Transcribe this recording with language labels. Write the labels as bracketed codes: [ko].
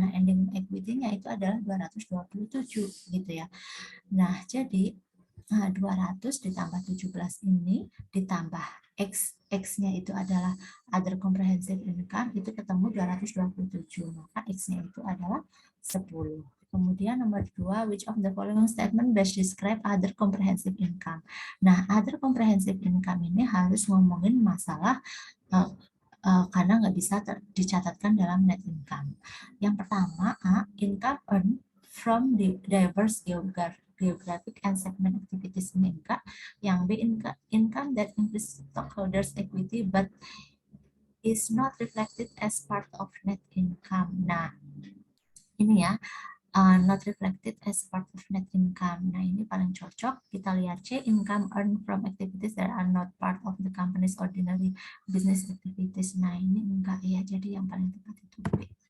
[id] Nah, ending equity-nya itu adalah 227 gitu ya. Nah, jadi 200 ditambah 17 ini ditambah X-nya itu adalah other comprehensive income, itu ketemu 227. Maka X-nya itu adalah 10. Kemudian nomor 2, [en] which of the following statement best describe other comprehensive income? [id] Nah, other comprehensive income ini harus ngomongin masalah karena nggak bisa dicatatkan dalam net income. Yang pertama, [en] A, income earned from the diverse geographic and segment activities [id] ini enggak. Yang B, [en] income that increase stockholders equity but is not reflected as part of net income. [id] Nah, ini ya, [en] not reflected as part of net income. [id] Nah, ini paling cocok. Kita lihat C, [en] income earned from activities that are not part of the company's ordinary business activities. [id] Nah, ini enggak ya, jadi yang paling tepat itu B.